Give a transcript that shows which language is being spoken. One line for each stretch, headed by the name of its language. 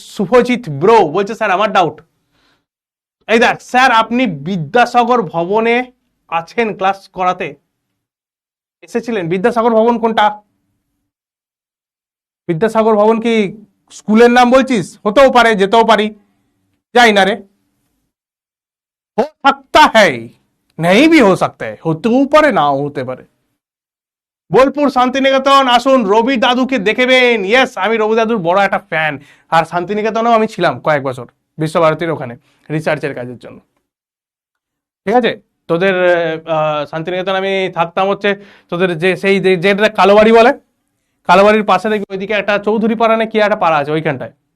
Bangla: Subhajit bro বলছে sir আমার doubt. এই দেখ স্যার, আপনি বিদ্যাসাগর ভবনে আছেন ক্লাস করাতে, এসেছিলেন। বিদ্যাসাগর ভবন কোনটা? বিদ্যাসাগর ভবন কি স্কুলের নাম বলছিস? হতেও পারে, যেতেও পারি, যাই না রে।
Hindi: हो सकता है, नहीं भी हो सकता है,
Bangla: হতেও পারে, নাও হতে পারে। বোলপুর শান্তিনিকেতন আসুন, রবি দাদুকে দেখবেন। ইয়েস, আমি রবি দাদুর বড় একটা ফ্যান, আর শান্তিনিকেতনেও আমি ছিলাম কয়েক বছর, বিশ্বভারতীর ওখানে রিসার্চের কাজের জন্য, ঠিক আছে? তোদের শান্তিনিকেতন আমি থাকতাম হচ্ছে, তোদের যে সেই যেটা কালোবাড়ি বলে, কালোবাড়ির পাশে দেখবি ওইদিকে একটা চৌধুরী পাড়া না কি একটা পাড়া আছে, ওইখানটায়।